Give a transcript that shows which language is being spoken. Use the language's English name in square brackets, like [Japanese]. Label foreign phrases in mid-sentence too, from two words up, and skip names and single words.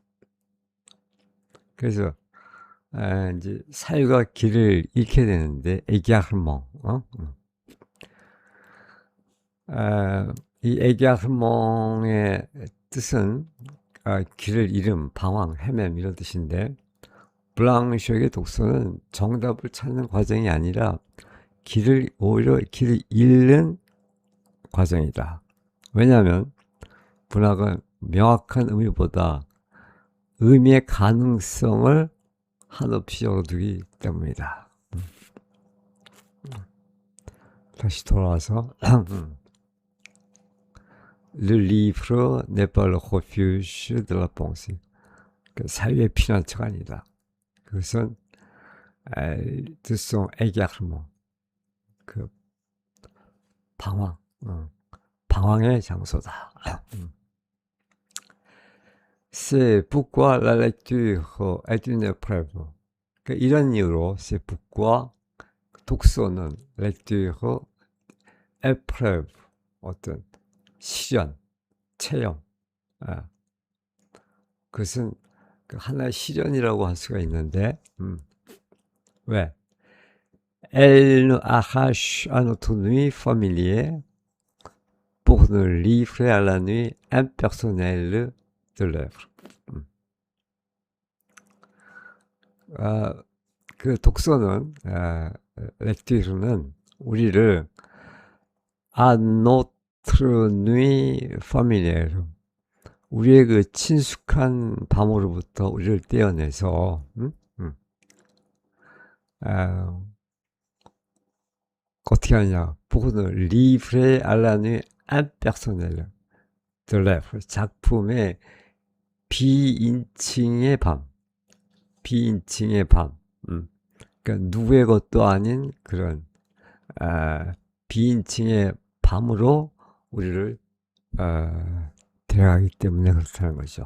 [Korean] 그래서 이제 사유가 길을 잃게 되는데 égarement, 이 égarment의 뜻은 길을 잃음, 방황, 헤맴 이런 뜻인데, 블랑쇼에게 독서는 정답을 찾는 과정이 아니라 오히려 길을 잃는 과정이다. 왜냐하면 문학은 명확한 의미보다 의미의 가능성을 한없이 열어두기 때문이다. 다시 돌아와서 [French] Le livre n'est pas le refuge de la pensée. [Korean] 그 사유의 피난처가 아니다. [French] 그것은 de son égarement, [Korean] 그 방황의 장소다. [French] C'est pourquoi la lecture est une épreuve. [Korean] 그러니까 이런 이유로 [French] c'est pourquoi [Korean] 독서는 [French] lecture, épreuve, [Korean] 어떤 시련, 체험, 그것은 하나의 시련이라고 할 수가 있는데, 왜? [French] Elle nous arrache à notre nuit familière pour nous livrer à la nuit impersonnelle de l'œuvre. [Korean] 그 독서는, 렉티르는 우리를 [French] à notre nuit familière, [Korean] 우리의 그 친숙한 밤으로부터 우리를 떼어내서, 어떻게 하냐? [French] pour nous livrer à la nuit impersonnelle de l'œuvre, [Korean] 작품의 비인칭의 밤, 그러니까 누구의 것도 아닌 그런 비인칭의 밤으로 우리를 데려가기 때문에 그렇다는 거죠.